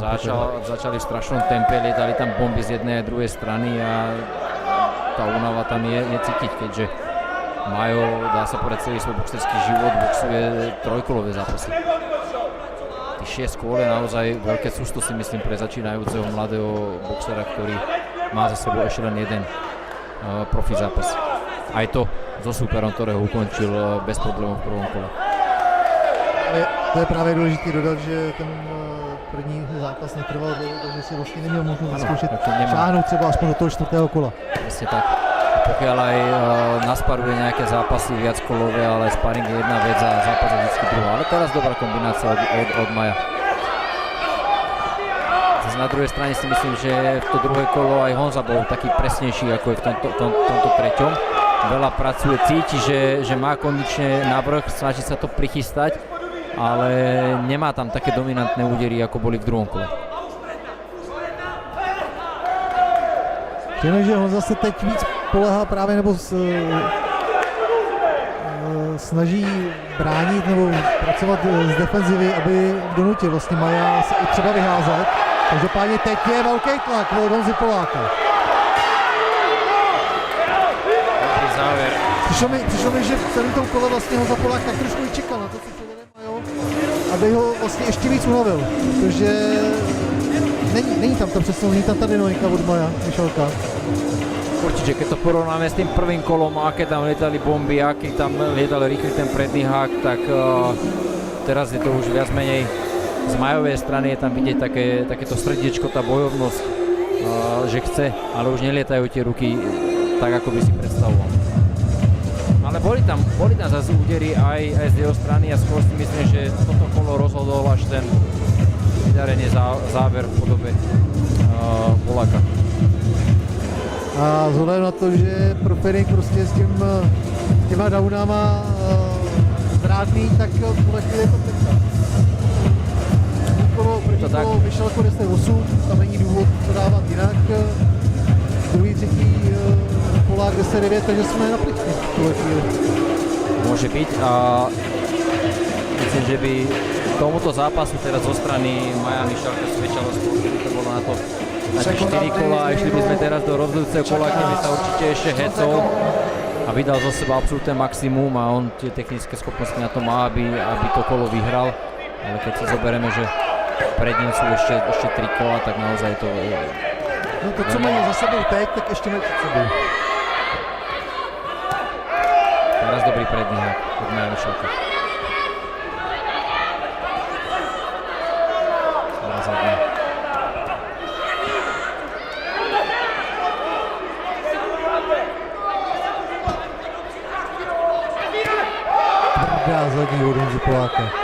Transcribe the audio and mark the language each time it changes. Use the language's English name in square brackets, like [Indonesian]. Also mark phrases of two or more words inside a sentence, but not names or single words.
[Slovak] Začali v strašnom tempe, lietali tam bomby z jednej a druhej strany a tá únava tam je cítiť, keďže Majo, dá sa povedať, celý svoj boxerský život boxuje trojkolové zápasy. Tých 6 kôl je naozaj veľké sústo, si myslím, pre začínajúceho mladého boxera, ktorý má za sebou ešte len jeden profi zápas. Aj to so súperom, ktorého ukončil bez problémov v prvom kole. [Czech] To je právě důležité dodat, že ten první zápas netrval dlouho, takže si vlastně neměl možnost vyzkoušet šáhnout třeba aspoň do toho 4. kola. [Slovak] Presne tak. Pokiaľ aj nasparuje nejaké zápasy viackolové, ale sparing je jedna vec a zápas je vždy druhá. Ale teraz dobrá kombinácia od Maja. Zase na druhej strane si myslím, že v to druhé kolo aj Honza bol taký presnejší, ako je v tomto treťom. Veľa pracuje, cíti, že má kondične navrch, snaží sa to prichystať, ale nemá tam také dominantné údery, ako boli v druhom kole. [Czech] Víme, že Honza se teď víc polehá právě nebo snaží bránit nebo pracovat z defenzivy, aby donutil vlastně Maja se i třeba vyházet. Každopádně teď je velký tlak od Honzy Poláka. [Slovak] Dobrý záver. [Czech] Přišlo mi, že v celém tom kole vlastně Honza Polák tak trošku i čekal na to, co povede Majo, aby ho vlastně ještě víc unavil, protože není tam ta přesnou, není tam ta dynamika od Maja Mišalka. [Slovak] Určite, keď to porovnáme s tým prvým kolom, aké tam lietali bomby, aký tam lietal rýchly ten predný hák, tak teraz je to už viac menej z Majovej strany je tam vidieť takéto srdiečko, tá bojovnosť, že chce, ale už nelietajú tie ruky tak, ako by si predstavoval. Ale boli tam zase údery aj z jeho strany a skôr si myslím, že toto kolo rozhodol až ten vydarenie záver v podobe Poláka. [Czech] A vzhledem na to, že Proferink prostě s těma downama zrádný, tak tuhle chvíli je to pětka. První kolo vyšel jako 10-8, tam není důvod to dávat jinak. Druhý, třetí Polák 10-9, takže jsme na pličky v tuhle chvíli. [Slovak] Môže byť a myslím, že by tomuto zápasu teraz zo strany Maja Mišalka svedčalo skôr, keby to bolo na to na 4 kola a išli by sme teraz do rozhodujúceho kola, kde by sa určite ešte hecol a vydal zo seba absolútne maximum a on tie technické schopnosti na to má, aby to kolo vyhral, ale keď si zoberieme, že pred ním sú ešte 3 kola, tak naozaj to je... [Czech] No to, co mají za sebou teď, tak ještě mají před sebou. [Slovak] Teraz dobrý predný hák od Maja Mišalka. Teraz zadný. [Czech] Tvrdá zadní od Honzy Poláka.